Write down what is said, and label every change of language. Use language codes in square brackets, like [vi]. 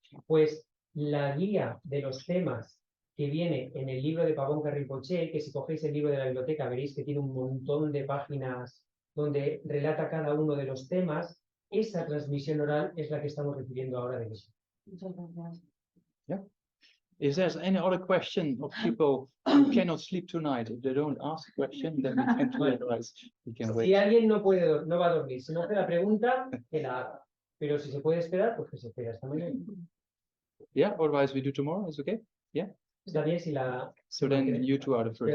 [es] Pues la guía de los temas que viene en el libro de Pabonka Rinpoche, que si cogéis el libro de la biblioteca veréis que tiene un montón de páginas donde relata cada uno de los temas, esa transmisión oral es la que estamos recibiendo ahora de eso. Muchas gracias. [en] If there's any other question of people who cannot sleep tonight, if they don't ask a question, then we can do it, otherwise we can [es] Si [en] wait. [es] alguien no va a dormir, si no hace la pregunta, que la haga. Pero si se puede esperar, pues que se espera hasta mañana. [en] Yeah, otherwise we do tomorrow, is okay? [es] Está bien si la... [en] So then you two are the first